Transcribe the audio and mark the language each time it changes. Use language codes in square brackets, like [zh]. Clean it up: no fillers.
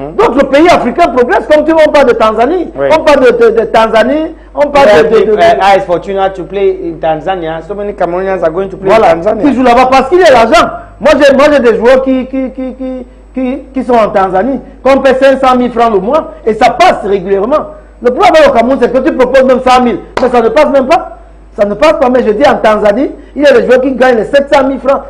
[fr] D'autres pays africains progressent, comme tu vois, on parle de Tanzanie, on parle de Tanzanie, on parle [en] It's fortunate to play in Tanzania. So many Cameroonians are going to play in Tanzania. [fr] Qui jouent là-bas parce qu'il y a l'argent. Moi j'ai des joueurs qui sont en Tanzanie, qu'on paie 500 000 francs le mois et ça passe régulièrement. Le problème au Cameroun, c'est que tu proposes même 100 000, mais ça ne passe même pas. Ça ne passe pas, mais je dis en Tanzanie, il y a des joueurs qui gagnent les 700 000 francs.